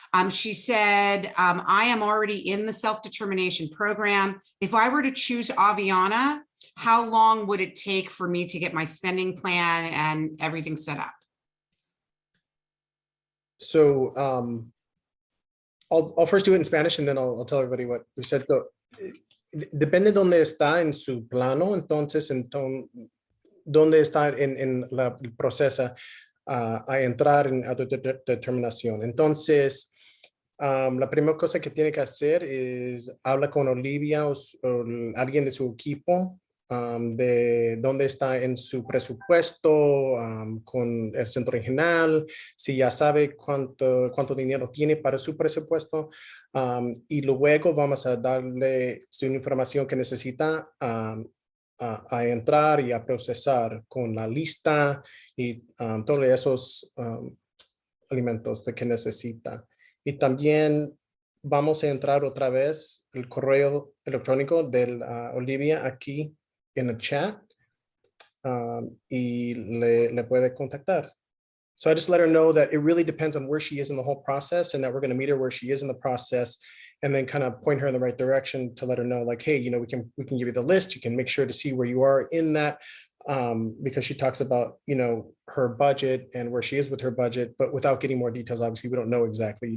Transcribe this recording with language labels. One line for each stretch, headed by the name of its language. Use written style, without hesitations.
English: She said, I am already in the self-determination program. If I were to choose Aviana, how long would it take for me to get my spending plan and everything set up? So I'll first do it in Spanish and then I'll tell everybody what we said.
Spanish: So depende dónde está en su plano, entonces dónde está en el proceso a entrar en autodeterminación. Entonces, la primera cosa que tiene que hacer es habla con Olivia o alguien de su equipo de dónde está en su presupuesto con el centro regional, si ya sabe cuánto dinero tiene para su presupuesto, y luego vamos a darle su información que necesita a entrar y a procesar con la lista y todos esos alimentos de que necesita. Y también vamos a entrar otra vez el correo electrónico de Olivia aquí en el chat y le puede contactar.
English: So I just let her know that it really depends on where she is in the whole process and that we're going to meet her where she is in the process and then kind of point her in the right direction to let her know like, hey, we can give you the list. You can make sure to see where you are in that because she talks about, her budget and where she is with her budget, but without getting more details, obviously we don't know exactly.